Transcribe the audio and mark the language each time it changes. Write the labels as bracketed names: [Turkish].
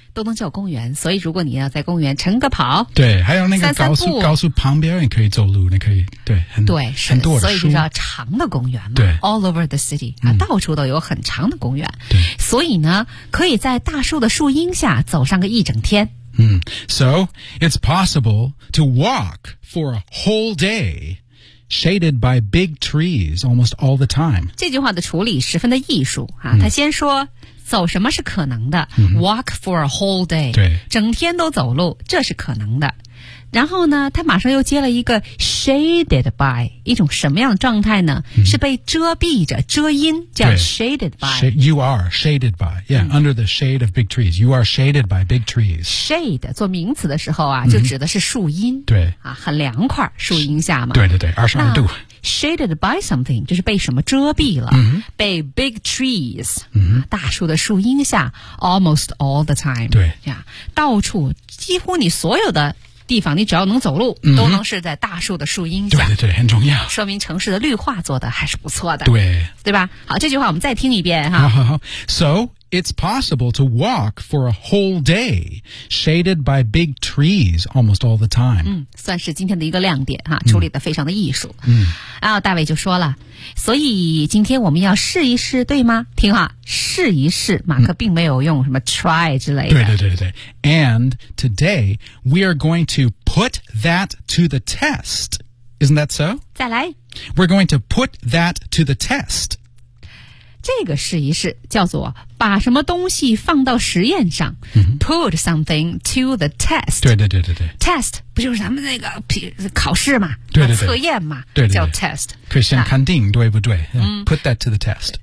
[Chinese] 都能叫公园所以如果你要在公园晨个跑对还有那个高速旁边也可以走路你可以对很对很多所以就叫长的公园嘛对 [English] all over the city、 [Chinese] 啊嗯、到处都有很长的公园对所以呢可以在大树的树荫下走上个一整天 [English] 嗯 so it's possible to walk for a whole dayShaded by big trees almost all the time. [Chinese] 这句话的处理十分的艺术啊！他、嗯、先说走什么是可能的、嗯、 [English] ，walk for a whole day， [Chinese] 对，整天都走路，这是可能的。然后呢，他马上又接了一个 shaded by， 一种什么样的状态呢？嗯、是被遮蔽着、遮阴，叫 shaded by。 [English] You are shaded by， yeah，、嗯、under the shade of big trees， you are shaded by big trees。 [Chinese] Shade 做名词的时候啊，就指的是树荫，嗯、对，啊，很凉快，树荫下嘛。对对对，二十二度。 Shaded by something 就是被什么遮蔽了、 mm-hmm. 被 big trees、 mm-hmm. 大树的树荫下 [English] almost all the time [Chinese] 对 [English] yeah, [Chinese] 到处几乎你所有的地方你只要能走路、 mm-hmm. 都能是在大树的树荫下对对对很重要说明城市的绿化做的还是不错的对对吧好这句话我们再听一遍哈好好好 [English] So it's possible to walk for a whole day shaded by big trees almost all the time、 [Chinese] 嗯、算是今天的一个亮点哈处理的非常的艺术嗯然后大卫就说了所以今天我们要试一试对吗听话试一试马克并没有用什么 try 之类的对对对对 [English] And today we are going to put that to the test Isn't that so? [Chinese] 再来 [English] We're going to put that to the test [Chinese] 这个试一试，叫做把什么东西放到实验上、嗯、 [English] Put something to the test。 [Chinese] 对对对对对， Test 不就是咱们那个考试嘛，对对对，测验嘛，对对对，叫 test。可以先看定对不对、嗯、 [English] Put that to the test。